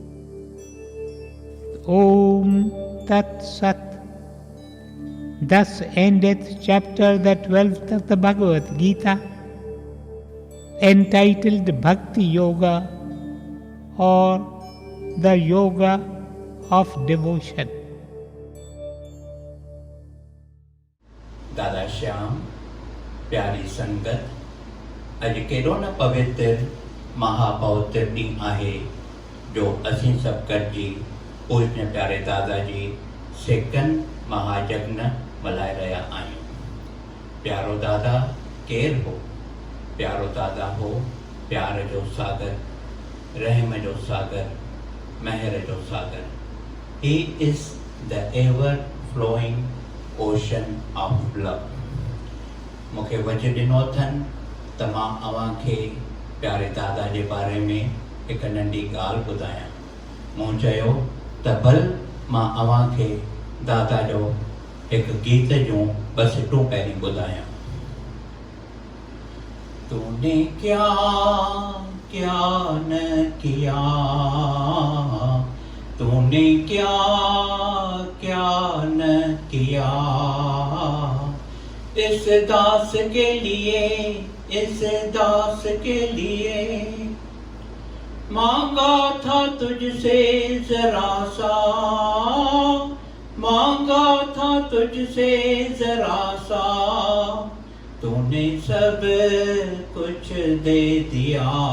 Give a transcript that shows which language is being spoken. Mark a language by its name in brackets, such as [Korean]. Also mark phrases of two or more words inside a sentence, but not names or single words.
[Sanskrit] ॐ तत् सत्. [English] Thus endeth chapter the 12th of the Bhagavad Gita, entitled Bhakti Yoga, or the Yoga of Devotion. [Sindhi] दादा श्याम, प्यारी संगत, अज केड़ो न पवित्र महापवित्र ॾींहुं आहे जो असीं सभु गॾिजी पूज्य प्यारे दादा जी सेकंड महायज्ञ मल्हाए रहिया आहियूं। प्यारो दादा केरु हो? प्यारो दादा हो प्यार जो सागर, रहम जो सागर, महर जो सागर। [English] He is the ever flowing ocean of love. [Sindhi] मूंखे वज ॾिनो अथनि त मां अव्हां खे प्यारे दादा जे बारे में हिकु नंढी ॻाल्हि ॿुधायां। मूं चयो त भल मां अव्हां खे दादा जो हिकु गीत जूं ॿ सिटूं पहिरीं ॿुधायां। [Hindi] तूने क्या क्या न किया, तूने क्या क्या न किया, इस दास के लिए, इस दास के लिए मांगा था तुझसे जरा सा, मांगा था तुझसे जरा सा, तूने सब कुछ दे दिया।